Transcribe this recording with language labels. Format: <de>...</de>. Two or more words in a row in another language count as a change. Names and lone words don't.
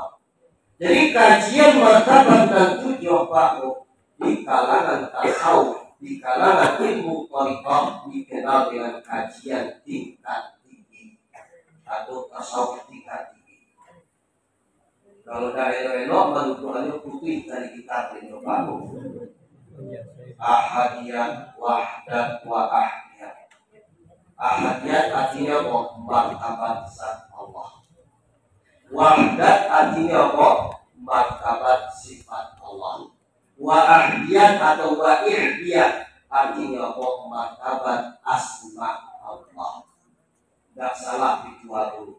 <id>Jadi kajian martabat dan tujuh Pak di kalangan tasawuf, di kalangan ilmu Thariqah dikenal dengan kajian tingkat tinggi atau tasawuf tingkat tinggi. Kalau dari elok menunjukkannya putih dari kitab ini Pak. Ahadiyat, wahdat, wa ahdiyat. Ahadiyat artinya apa? Martabat zat Allah. Wahdat artinya apa? Martabat sifat Allah. Wa ahdiyat atau wa ihdiyat artinya apa? Martabat asma Allah. Gak salah dulu.</id>